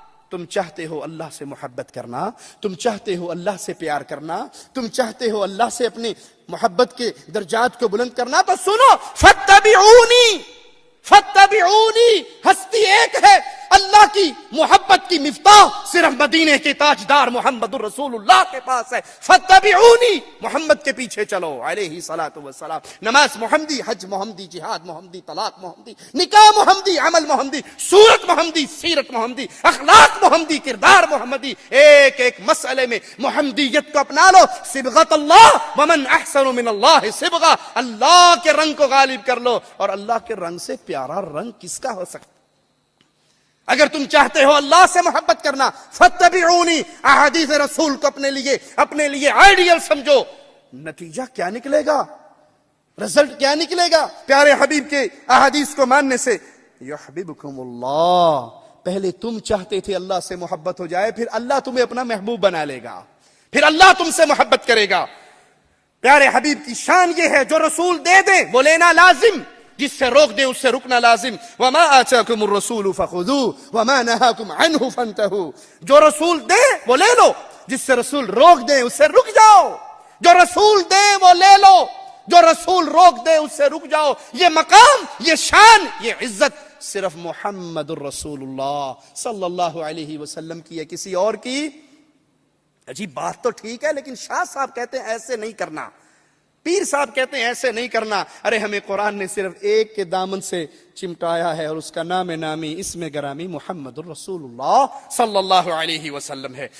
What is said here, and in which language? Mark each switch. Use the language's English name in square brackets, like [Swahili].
[Urdu] تم چاہتے ہو اللہ سے محبت کرنا, تم چاہتے ہو اللہ سے پیار کرنا, تم چاہتے ہو اللہ سے اپنی محبت کے درجات کو بلند کرنا, تو سنو فاتبعونی. فاتبعونی, ہستی ایک ہے. اللہ کی محبت کی مفتاح صرف مدینے کے تاجدار محمد الرسول اللہ کے پاس ہے. فاتبعونی, محمد کے پیچھے چلو علیہ الصلوۃ والسلام. نماز محمدی, حج محمدی, جہاد محمدی, طلاق محمدی, نکاح محمدی, عمل محمدی, صورت محمدی, سیرت محمدی, اخلاق محمدی, کردار محمدی. ایک ایک مسئلے میں محمدیت کو اپنا لو. [Arabic] صبغت اللہ ومن احسن من اللہ صبغہ. [Urdu] اللہ کے رنگ کو غالب کر لو, اور اللہ کے رنگ سے پیارا رنگ کس کا ہو سکتا؟ اگر تم چاہتے ہو اللہ سے محبت کرنا, فاتبعونی, احادیث رسول کو اپنے لیے آئیڈیل سمجھو. نتیجہ کیا نکلے گا؟ رزلٹ کیا نکلے گا پیارے حبیب کے احادیث کو ماننے سے؟ [Arabic] یحببکم اللہ. [Urdu] پہلے تم چاہتے تھے اللہ سے محبت ہو جائے, پھر اللہ تمہیں اپنا محبوب بنا لے گا, پھر اللہ تم سے محبت کرے گا. پیارے حبیب کی شان یہ ہے, جو رسول دے دیں وہ لینا لازم, جس سے روک دیں اس سے رکنا لازم. [Arabic] وما آتاکم الرسول فخذوه وما نهاکم عنه فانتهوا. [Urdu] جو رسول دے وہ لے لو, جس سے رسول روک دیں اس سے رک جاؤ. جو رسول دے وہ لے لو, جو رسول روک دے اس سے رک جاؤ. یہ مقام, یہ شان, یہ عزت صرف محمد الرسول اللہ صلی اللہ علیہ وسلم کی ہے, کسی اور کی. عجیب بات تو ٹھیک ہے, لیکن شاہ صاحب کہتے ہیں ایسے نہیں کرنا. پیر صاحب کہتے ہیں ایسے نہیں کرنا. ارے ہمیں قرآن نے صرف ایک کے دامن سے چمٹایا ہے اور اس کا نام نامی اسم گرامی محمد الرسول اللہ صلی اللہ علیہ وسلم ہے.